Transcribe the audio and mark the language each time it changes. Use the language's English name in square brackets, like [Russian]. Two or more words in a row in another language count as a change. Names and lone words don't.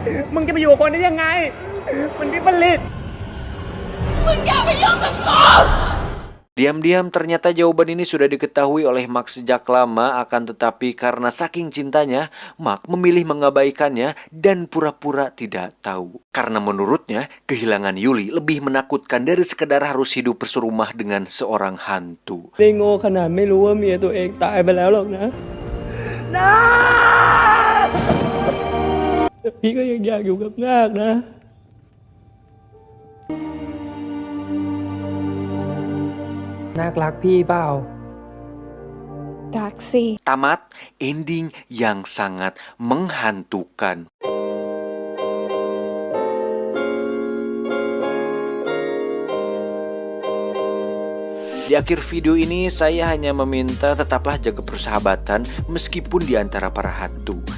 [Indonesian] Diam-diam ternyata jawaban ini sudah diketahui oleh Mark sejak lama, akan tetapi karena saking cintanya, Mark memilih mengabaikannya dan pura-pura tidak tahu. Karena menurutnya, kehilangan Yuli lebih menakutkan dari sekedar harus hidup berserumah dengan seorang hantu. [Thai] ได้โง่ขนาดไม่รู้ว่าเมียตัวเองตายไปแล้วหรอกนะแต่พี่ก็ยังอยากอยู่กับนาคนะ นาครักพี่เปล่า รักสิ [Indonesian] Tamat ending yang sangat menghantukan. Di akhir video ini saya hanya meminta tetaplah jaga persahabatan meskipun di antara para hantu.